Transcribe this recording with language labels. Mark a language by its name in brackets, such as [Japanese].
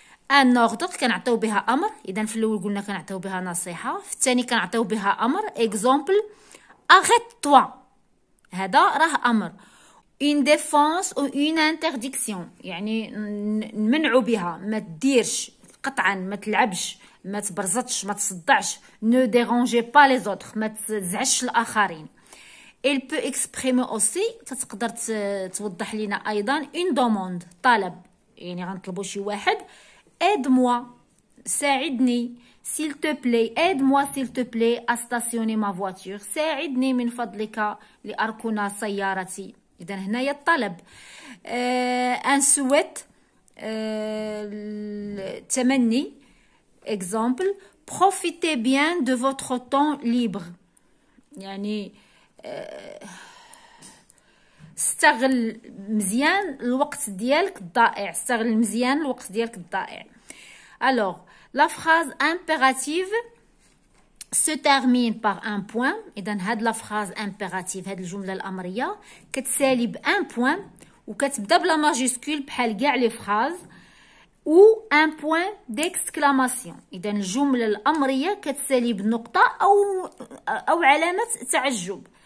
[Arabic] ان اوردر كنعطيو بها امر، اذا في الاول قلنا كنعطيو بها نصيحه، في الثاني كنعطيو بها امر. اكزامبل arrête toi، هذا راه امر. une défense ou une interdiction، يعني نمنعوا بها، ما تديرش قطعا، ما تلعبش، ما تبرزطش، ما تصدعش. [French] ne dérangez pas les autres، ما تزعجش الاخرين. [Arabic] il peut exprimer aussi، تقدر توضح لنا ايضا une demande، طلب، يعني غنطلبوا شي واحد aide moi، ساعدني، [French] s'il te plaît, aide-moi s'il te plaît à stationner ma voiture. [Arabic] ساعدني من فضلك لأركن سيارتي. إذا هنايا الطلب. [French] un souhait, التمني. exemple, profitez bien de votre temps libre. [Arabic] يعني استغل مزيان الوقت ديالك الضائع. استغل مزيان الوقت ديالك الضائع. [French] Alors, la phrase impérative se termine par un point. [Arabic] إذا هاد la phrase impérative هاد الجملة الأمرية كتسالي بان point وكتبدا بلا ماجيسكول بحال كاع لي فراز ou un point d'exclamation. إذا الجملة الأمرية كتسالي بنقطة أو علامة تعجب.